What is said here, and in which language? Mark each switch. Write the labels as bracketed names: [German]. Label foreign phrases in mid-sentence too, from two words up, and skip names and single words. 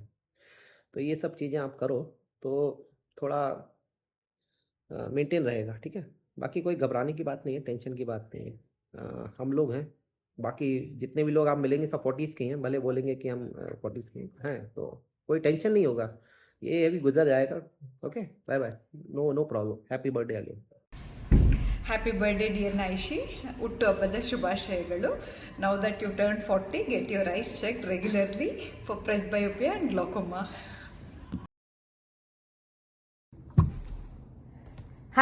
[Hindi] तो ये सब चीज़ें आप करो तो थोड़ा मेंटेन रहेगा, ठीक है. बाकी कोई घबराने की बात नहीं है, टेंशन की बात नहीं है. हम लोग हैं, बाकी जितने भी लोग आप मिलेंगे सब 40s के हैं. भले बोलेंगे कि हम 40s के हैं, तो कोई टेंशन नहीं होगा, ये अभी गुजर जाएगा. [English] Okay, bye bye, no problem. Happy birthday again. Happy birthday dear Naishi. [Kannada] ಹುಟ್ಟುಹಬ್ಬದ ಶುಭಾಶಯಗಳು. [English] Now that you turn 40, get your eyes checked regularly for presbyopia and glaucoma.